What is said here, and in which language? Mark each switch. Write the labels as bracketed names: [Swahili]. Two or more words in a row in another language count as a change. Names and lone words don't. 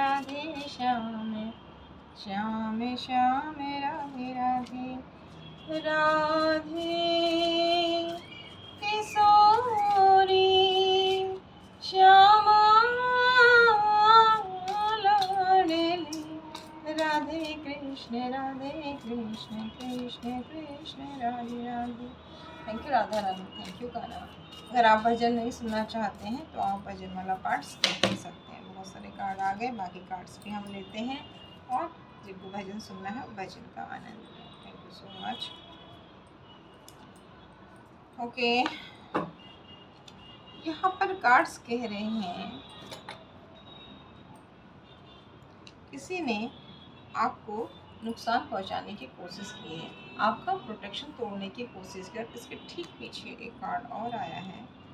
[Hindi] श्याम श्याम राधे राधे, राधे किशोरी श्यामा लाडली, राधे कृष्ण कृष्ण कृष्ण राधे राधे। [English] thank you [Hindi] राधा रानी, [English] thank you [Hindi] कान्हा। अगर आप भजन नहीं सुनना चाहते हैं तो आप भजन वाला [English] part skip [Hindi] कर सकते हैं। बहुत सारे कार्ड आ गए, बाकी कार्ड्स भी हम लेते हैं और जिनको भजन सुनना है भजन का आनंद लें। [English] thank you so much. [Hindi] ओके, यहाँ पर कार्ड्स कह रहे हैं किसी ने आपको नुकसान पहुंचाने की कोशिश की है, आपका प्रोटेक्शन तोड़ने की कोशिश की, और इसके ठीक पीछे एक कार्ड और आया है।